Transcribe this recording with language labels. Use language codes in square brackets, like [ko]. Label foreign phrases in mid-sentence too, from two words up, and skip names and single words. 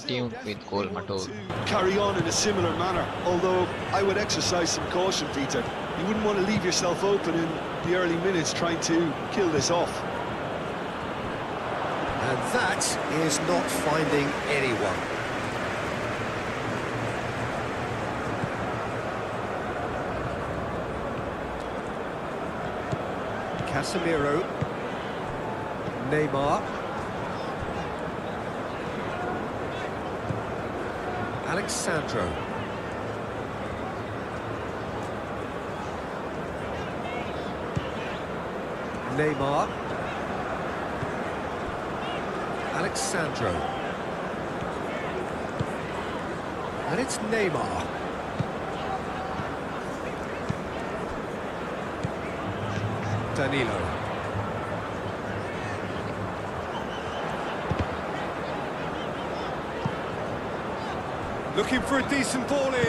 [en] Brazil tuned with definitely want GoalMatol. to carry on in a similar manner, although I would exercise some caution, Peter. You wouldn't want to leave yourself open in the early minutes trying to kill this off. And that is not finding anyone. Casemiro. Neymar. Alexandro. Neymar. Alexandro. And it's Neymar. Danilo. Looking for a decent ball in.